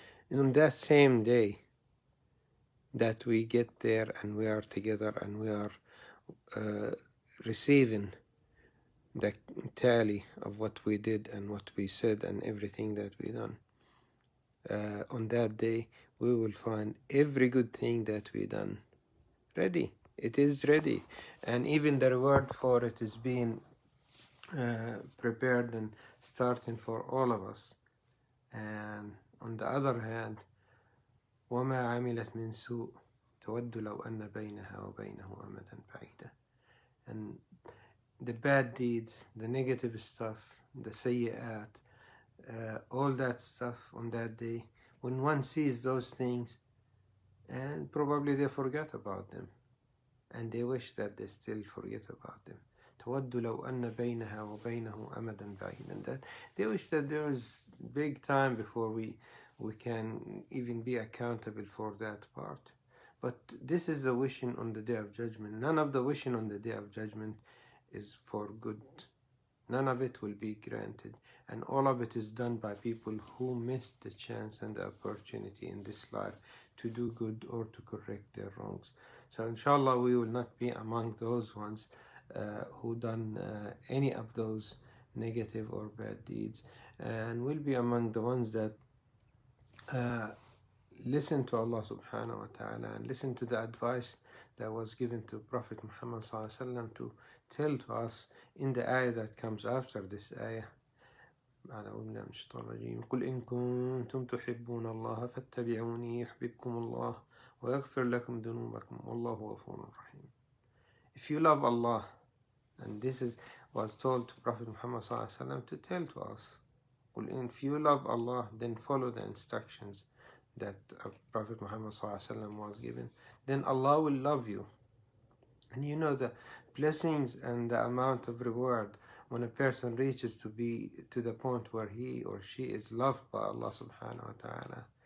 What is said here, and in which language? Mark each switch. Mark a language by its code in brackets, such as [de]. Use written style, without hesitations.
[en] And on that same day that we get there and we are together and we are receiving the tally of what we did and what we said and everything that we done, on that day we will find every good thing that we done ready. It is ready, and even the reward for it is being prepared and starting for all of us. And on the other hand, [ar] وما عملت من سوء تود لو أن بينها وبينه أمدا بعيدا. [en] And the bad deeds, the negative stuff, the سيئات, all that stuff on that day, when one sees those things, and probably they forget about them, and they wish that they still forget about them. [ar] تود لو أن بينها وبينه أمدا بعيدا. [en] That they wish that there is big time before we can even be accountable for that part. But this is the wishing on the day of judgment. None of the wishing on the day of judgment is for good. None of it will be granted, and all of it is done by people who missed the chance and the opportunity in this life to do good or to correct their wrongs. So inshallah we will not be among those ones who done any of those negative or bad deeds, and we'll be among the ones that listen to Allah subhanahu wa ta'ala and listen to the advice that was given to Prophet Muhammad sallallahu alaihi wasallam to tell to us in the ayah that comes after this ayah. [ar] قل إن كنتم تحبون الله فاتبعوني يحببكم الله ويغفر لكم ذنوبكم والله غفور رحيم. [en] if you love Allah, and this was told to Prophet Muhammad ﷺ to tell to us, if you love Allah, then follow the instructions that Prophet Muhammad ﷺ was given, then Allah will love you. And you know the blessings and the amount of reward when a person reaches to be to the point where he or she is loved by Allah subhanahu wa ta'ala.